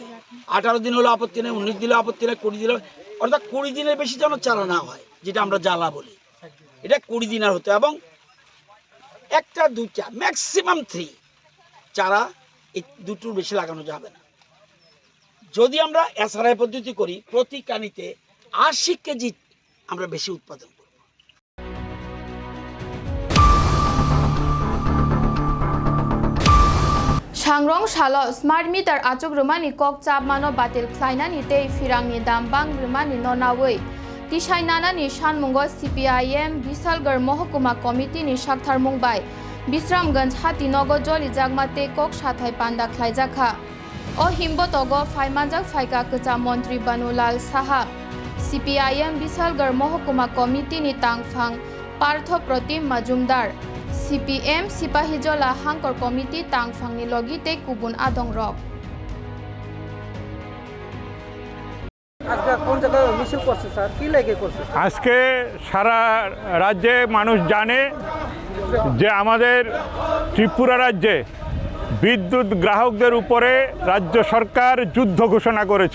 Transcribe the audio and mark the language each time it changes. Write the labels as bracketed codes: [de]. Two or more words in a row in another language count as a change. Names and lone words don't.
[bn] 18 দিন হলো আপত্তি নেই, 19 দিলে আপত্তি নেই, 20 দিলে, অর্থাৎ 20 দিনের বেশি যেন চারা না হয়, যেটা আমরা জ্বালা বলি, এটা 20 দিনের হতে, এবং 1টা 2টা ম্যাক্সিমাম 3 চারা, এই 2টোর বেশি লাগানো যাবে না। যদি আমরা এসআরআই পদ্ধতি করি, প্রতি কানিতে 80 কেজি আমরা বেশি উৎপাদন করব। [trp] सांग्रं सालो [en] smart meter [trp] आचुक रुमानी कक चाप मानो बातिल ख्लाइनानि तै फिरांनि दाम बांग रुमानि ननावै तिसाइनानानि सानमुंगो CPIM बिसालगढ़ महकुमा कमिटिनि साक्थार मुंबाय बिश्रामगंज हातिनगो जलि जागमा तै कक साथाय पान्दा ख्लाइजाखा ओ हिम्बतगो फाइमानजाक फाइका कचा मन्त्री बानुलाल साहा CPIM बिसालगढ़ महकुमा कमिटिनि तांगफां पार्थ प्रतिम मजुमदार CPM सिपाहीजला हांकर कमिटी तांगफांनि लगिते कुबुन आदं रक [bn] আজকে কোন জায়গায় মিছিল করছে স্যার, কি লাগে করছে? আজকে সারা রাজ্যে মানুষ জানে যে আমাদের ত্রিপুরা রাজ্যে বিদ্যুৎ গ্রাহকদের উপরে রাজ্য সরকার যুদ্ধ ঘোষণা করেছে।